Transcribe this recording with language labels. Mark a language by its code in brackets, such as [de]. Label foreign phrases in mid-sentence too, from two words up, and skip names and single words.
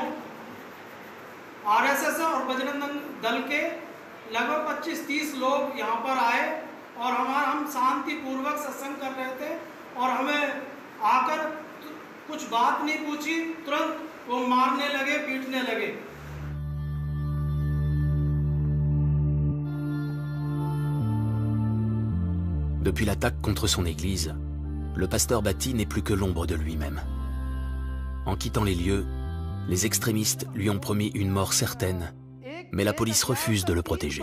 [hi] आरएसएस और बजरंग दल के लगभग 25-30 लोग यहाँ पर आए और हम शांतिपूर्वक सत्संग कर रहे थे और हमें आकर कुछ बात नहीं पूछी, तुरंत वो मारने लगे, पीटने लगे। [fr] Depuis l'attaque contre son église, le pasteur Bhatti n'est plus que l'ombre de lui-même. En quittant les lieux, les extrémistes lui ont promis une mort certaine, mais la police refuse de le protéger.